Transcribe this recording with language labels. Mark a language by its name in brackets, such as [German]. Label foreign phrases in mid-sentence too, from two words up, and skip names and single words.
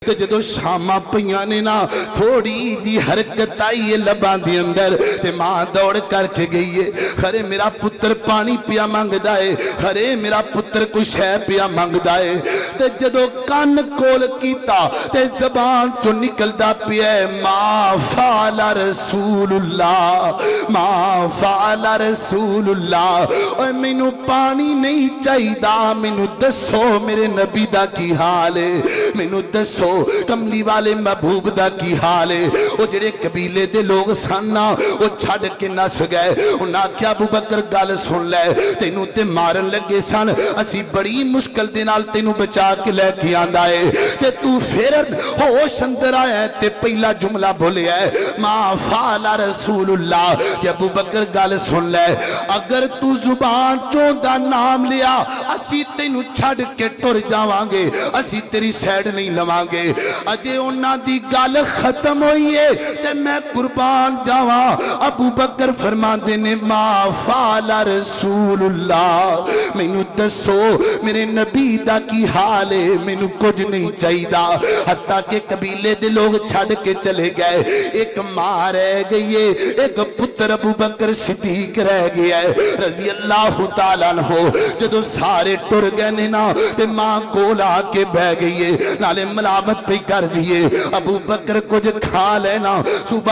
[Punjabi] تے جدو شاماں پیاں نے نا تھوڑی جی حرکت آئی ہے لباں دے اندر تے ماں دوڑ کر کے گئی ہے خرے میرا پتر پانی پیا مانگ دائے خرے میرا پتر کوئی شے پیا مانگ دائے تے جدو کان کول کیتا تے زبان چو نکل دا پیا [Arabic] ما فعل رسول اللہ ما فعل رسول اللہ [Punjabi] اوہ مینو پانی نہیں چاہی دا مینو دسو میرے نبی دا کی حال ہے مینو دسو کملی والے محبوب دا کی حال ہے وہ جڑے قبیلے دے لوگ ساننا وہ چھڑ کے نس گئے انہاں کیا ابو بکر گل سن لے تینوں تے مارن لگے سن اسی بڑی مشکل دے نال تینوں بچا کے لے کے آندا ہے تے تو پھر ہوش اندر آیا تے پہلا جملہ بولیا ہے [Arabic] ما فعل رسول اللہ [Punjabi] کہ ابو بکر گل سن لے اگر تو زبان چوں دا نام لیا اسی تینوں چھڑ کے ٹر جاواں گے اسی تیری سیڈ نہیں لواں گے اجے انہاں دی گل ختم ہوئی ہے تے میں قربان جاواں ابو بکر فرماندے نے [Arabic] ما فعل رسول اللہ [Punjabi] مینوں دسو میرے نبی دا کی حال ہے مینوں کچھ نہیں چاہیدا حتیٰ کہ قبیلے دے لوگ چھڑ کے چلے گئے ایک ماں رہ گئی ہے ایک پتر ابو بکر صدیق رہ گیا ہے [Arabic] رضی اللہ تعالیٰ عنہ [Punjabi] جدو سارے ٹر گئے نا تے ماں کول آ کے بہ گئی ہے نالے ملامت پہ کر دیئے ابو بکر کچھ کھا لینا صبح